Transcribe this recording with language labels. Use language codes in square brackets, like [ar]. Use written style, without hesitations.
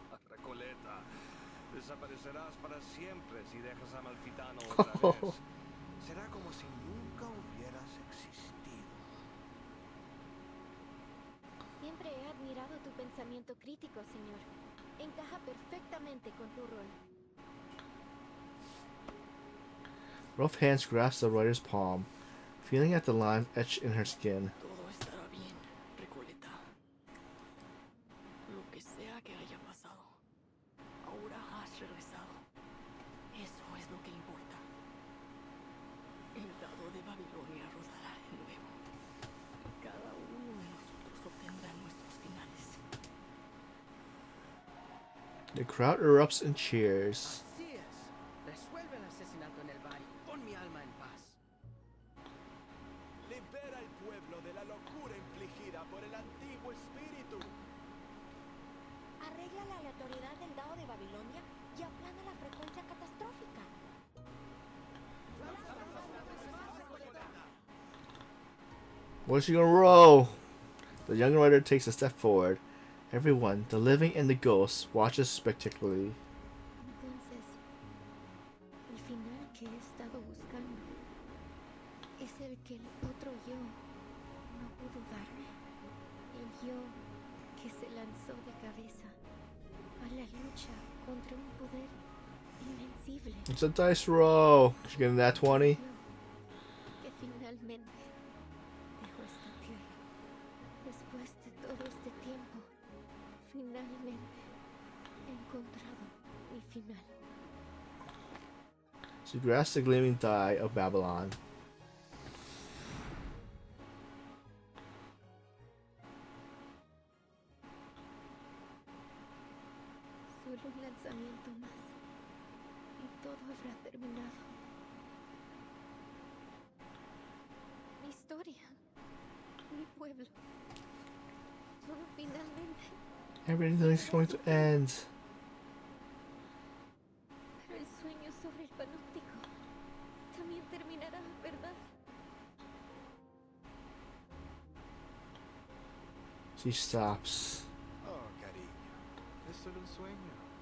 [es] Recoleta, desaparecerás para siempre si dejas a Amalfitano otra vez. Será como si nunca hubieras existido. Siempre he admirado tu pensamiento crítico, señor. Encaja perfectamente con tu rol. [en] Rough hands grasp the writer's palm, feeling at the lines etched in her skin. [es] Todo estará bien, Recoleta. Lo que sea que haya pasado, ahora has regresado. Eso es lo que importa. El dado de Babilonia rodará de nuevo. Cada uno de nosotros obtendrá nuestros finales. [en] The crowd erupts in cheers. [es] Así es. Resuelve el asesinato en el bar. Pon mi alma en paz. Libera al pueblo de la locura infligida por el antiguo espíritu. Arregla la aleatoriedad del dado de Babilonia y aplana la frecuencia catastrófica. [en] What's she gonna roll? The young writer takes a step forward. Everyone, the living and the ghosts, watches spectacularly. [es] Entonces, el final que he estado buscando es el que el otro yo no pudo darme. El yo que se lanzó de cabeza a la lucha contra un poder invencible. [en] It's a dice roll. She's getting that 20. [es] Que finalmente dejó esta tierra. Después de todo este tiempo, finalmente he encontrado mi final. [en] She grasps the gleaming die of Babylon. [es] Solo un lanzamiento más. habrá terminado. Mi historia. Mi pueblo. Todo finalmente. [en] Everything's going to end. [es] Pero el sueño sobre el panóptico también terminará, ¿verdad? [en] She stops. [es] Oh, cariño. Es solo un sueño.